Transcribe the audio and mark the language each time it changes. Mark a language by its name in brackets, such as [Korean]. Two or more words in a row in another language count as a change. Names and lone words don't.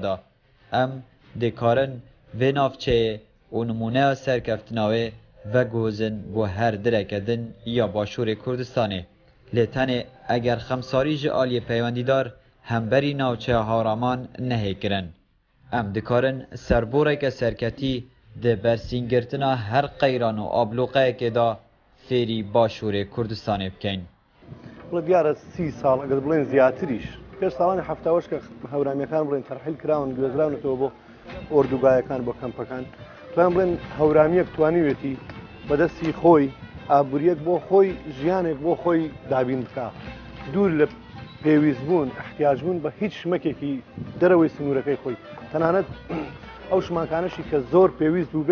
[Kurdish] da em dikarin vê navçeyê û nimûneya serkeftina wê vegozin bû her direke din ya başûrê Kurdistanê lê tenê eger xemsarî ji aliyê peywendîdar hemberî navçeya hawraman nehêkirin em dikarin serboreke serketî di bersîngirtina her qeyran û abloqeyekê da fêrî başûrê Kurdistanê bikin [Central Kurdish] بڵێ دیارە 30 ساڵ ئەگەر بڵێن زیاتریش پێش ساڵانی هەفتاوەش کە هەورامیەکان بڵێن تەرحیل کراون گوێزراونەتەوە بۆ ئۆردوگایەکان بۆ کەمپەکان توان بڵێن هەورامیەک توانیوێتی بەدەستی خۆی ئابوووریەک بۆ خۆی ژیانێک بۆ خۆی دابین بکە دوور لە پێویستبوون احتیاجبوون بە هیچ شمەکێکی دەرەوەی سنوورەکەی خۆی تەنانەت ئەو شماکانشی کە زۆر پێویست بوو